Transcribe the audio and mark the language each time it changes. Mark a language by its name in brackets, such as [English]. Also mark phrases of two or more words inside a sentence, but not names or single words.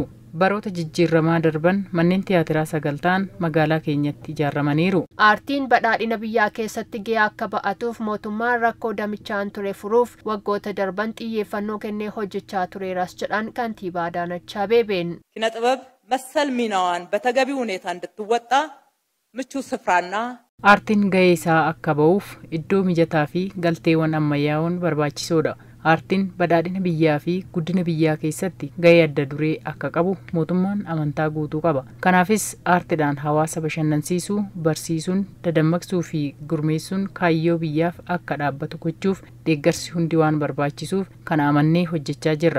[Oromo] Baroota jijjiiramaa darban manneen tiyaatiraa 9 magaalaa keenyatti ijaaramaniiru. Aartiin badhaadhina biyyaa keessatti gahee akka ba'atuuf mootummaan rakkoo damichaan ture furuuf waggoota darban xiyyeeffannoo kennee hojjechaa tureeras jedhan kantiibaa Adaanach Abeebeen. [Amharic] ኪነ ጥበብ መሰል ሚናዋን በተገቢ ሁኔታ እንድትወጣ ምቹ ስፍራና [Oromo] Aartiin gahee isaa akka ba'uuf iddoo mijataa fi galteewwan ammayyaa'oon barbaachisoodha. Aartiin badhaadhina biyyaa fi guddina biyyaa keessatti gahee adda duree akka qabu mootummaan amantaa guutuu qaba. Kanaafis aartiidhaan hawaasa bashannansiisuu, barsiisuun, dadammaqsuu fi gurmeessuun kaayyoo biyyaaf akka dhaabbatu gochuuf deeggarsi hundi waan barbaachisuuf kana amannee hojjechaa jirra.